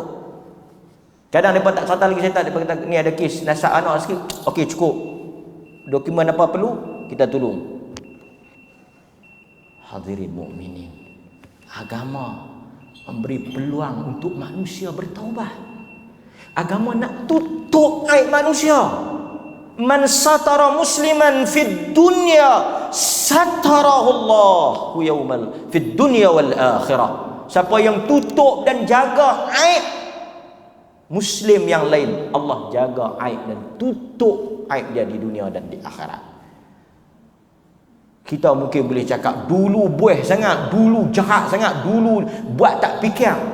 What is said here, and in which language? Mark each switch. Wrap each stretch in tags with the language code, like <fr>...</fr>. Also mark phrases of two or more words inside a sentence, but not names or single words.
<ms>Kadang mereka tak cerita lagi, saya tak, mereka kata ni ada kes nasab anak sikit. Okey, cukup. Dokumen apa perlu, kita tolong. Hadirin mukminin, agama memberi peluang untuk manusia bertaubat. Agama nak tutup aib manusia.</ms> <ar>من ستر مسلما في الدنيا ستره الله يوم في الدنيا والآخرة.</ar> <ms>Siapa yang tutup dan jaga aib muslim yang lain, Allah jaga aib dan tutup aib dia di dunia dan di akhirat. Kita mungkin boleh cakap dulu buih sangat, dulu jahat sangat, dulu buat tak fikir.</ms>